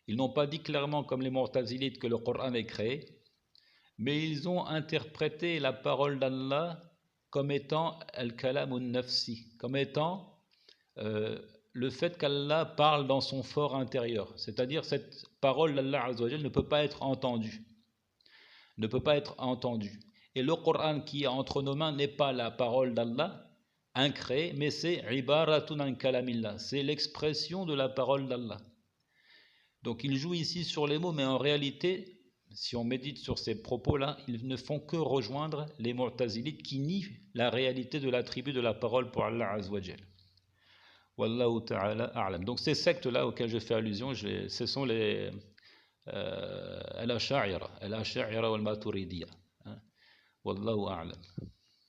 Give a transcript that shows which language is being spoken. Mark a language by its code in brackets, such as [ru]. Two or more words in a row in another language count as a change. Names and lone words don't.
[fr] Ils n'ont pas dit clairement comme les Mu'tazilites que le Coran est créé, mais ils ont interprété la parole d'Allah comme étant [ar] الكلام النفسي, [fr] comme étant le fait qu'Allah parle dans son fort intérieur. C'est-à-dire cette parole d'Allah [ar] عز وجل [fr] ne peut pas être entendue. Ne peut pas être entendue. Et le Coran qui est entre nos mains n'est pas la parole d'Allah incréée, mais c'est [ar] عبارة عن كلام الله, [fr] c'est l'expression de la parole d'Allah. Donc il joue ici sur les mots, mais en réalité, si on médite sur ces propos-là, ils ne font que rejoindre les Mu'tazilites qui nient la réalité de l'attribut de la parole pour Allah [ar] عز وجل. والله تعالى أعلم. [fr] Donc ces sectes-là auxquelles je fais allusion, ce sont les [ar] الأشاعرة والماتريدية. والله أعلم.